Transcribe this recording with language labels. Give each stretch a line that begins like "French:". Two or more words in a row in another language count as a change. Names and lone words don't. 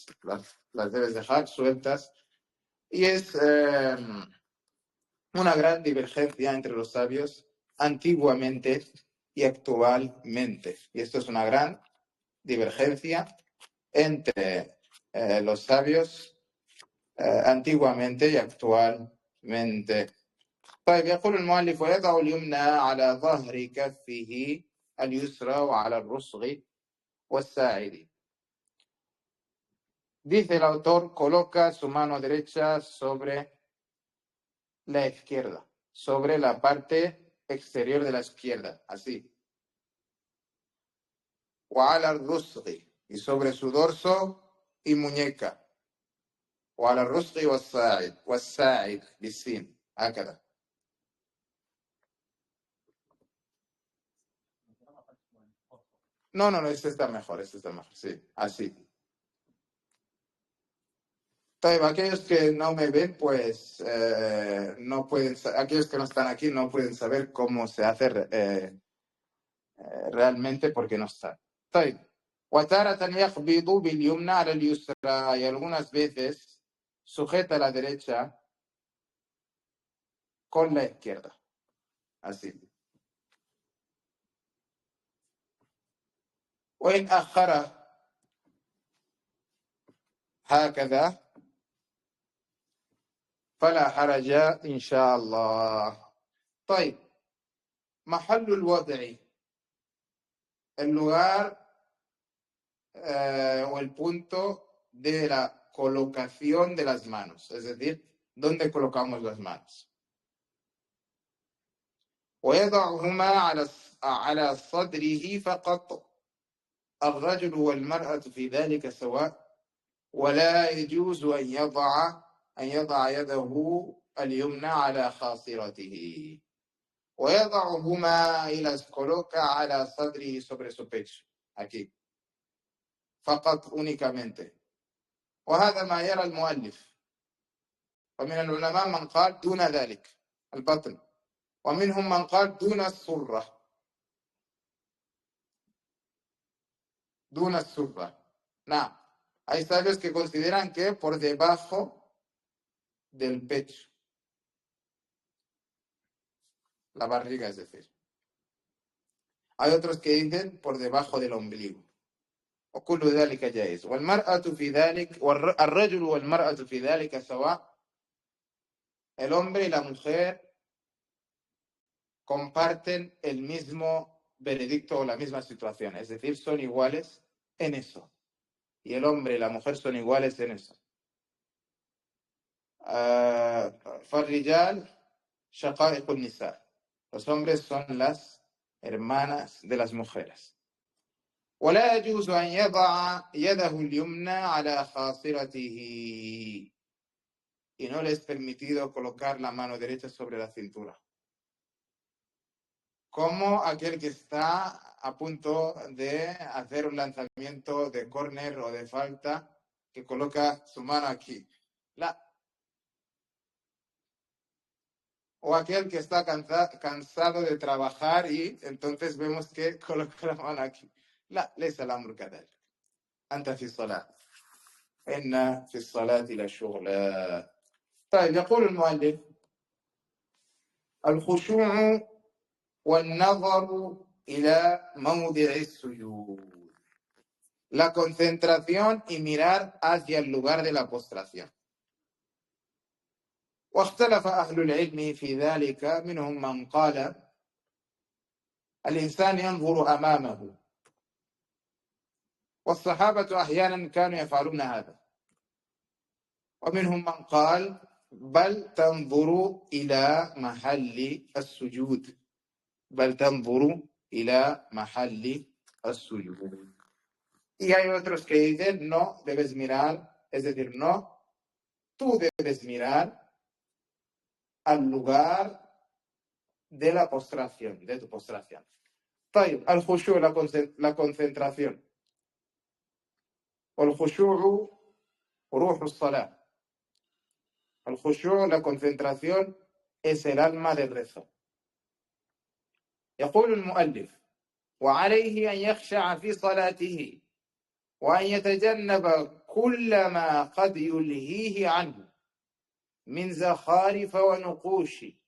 Spanish: Las debes dejar sueltas. Y es una gran divergencia entre los sabios antiguamente y actualmente. Y esto es una gran divergencia entre los sabios antiguamente y actualmente.
Arabic: طيب, يقول المؤلف ويضع اليمنى على ظهر كفه اليسرى وعلى الرسغ والساعد.
Spanish: Dice el autor, coloca su mano derecha sobre la izquierda, sobre la parte exterior de la izquierda, así.
Arabic: وعلى الرسغ,
Spanish: y sobre su dorso y muñeca.
Arabic: وعلى الرسغ والساعد بالسين هكذا.
Spanish: No, este está mejor, sí, así. Aquellos que no me ven, pues no pueden, aquellos que no están aquí no pueden saber cómo se hace realmente porque no están.
Arabic: وتارة يقبض باليمنى على اليسرى,
Spanish: y algunas veces sujeta la derecha con la izquierda, así.
Arabic: وإن أخر هكذا فلا حرج إن شاء الله. طيب, محل الوضع,
Spanish: el lugar o el punto de la colocación de las manos, es decir, ¿dónde colocamos las manos?
Arabic: ويضعهما على صدره فقط, الرجل والمرأة في ذلك سواء, ولا يجوز أن يضع يده اليمنى على خاصرته. ويضعهما,
Spanish: y las coloca
Arabic: على صدره,
Spanish: sobre su pecho, aquí, فقط, únicamente.
Arabic: وهذا ما يرى المؤلف, ومن العلماء من قال دون ذلك البطن, ومنهم من قال دون السرة, دون السرة. نعم,
Spanish: hay sabios que consideran que por debajo del pecho, la barriga, es decir. Hay otros que dicen por debajo del ombligo.
Arabic: وكل ذلك جائز. والمرأة في ذلك, الرجل والمرأة في ذلك سواء,
Spanish: el hombre y la mujer comparten el mismo veredicto o la misma situación, es decir, son iguales en eso. Y el hombre y la mujer son iguales en eso.
Arabic: فالرجال شقائق النساء,
Spanish: los hombres son las hermanas de las mujeres.
Arabic: ولا يجوز أن يضع يده اليمنى على خاصرته,
Spanish: y no le es permitido colocar la mano derecha sobre la cintura, como aquel que está a punto de hacer un lanzamiento de córner o de falta, que coloca su mano aquí. O aquel que está cansado de trabajar y entonces vemos que coloca la mano aquí.
Arabic: لا, ليس الأمر كذلك. أنت في الصلاة, إن في الصلاة لشغل. طيب, يقول المؤلف الخشوع والنظر إلى موضع السجود,
Spanish: la concentración y mirar hacia el lugar de la postración.
Arabic: واختلف أهل العلم في ذلك, منهم من قال الإنسان ينظر أمامه, والصحابة أحيانا كانوا يفعلون هذا, ومنهم من قال بل تنظر إلى محل السجود، بل تنظر إلى محل السجود.
Spanish: Y hay otros que dicen no, debes mirar, es decir, no, tú debes mirar al lugar de la postración, de tu postración.
Arabic: طيب الخشوع,
Spanish: la concentración.
Arabic: والخشوع روح الصلاة. الخشوع,
Spanish: la concentración, es el alma del rezo.
Arabic: يقول المؤلف وعليه أن يخشع في صلاته وأن يتجنب كل ما قد يلهيه عنه من زخارف ونقوش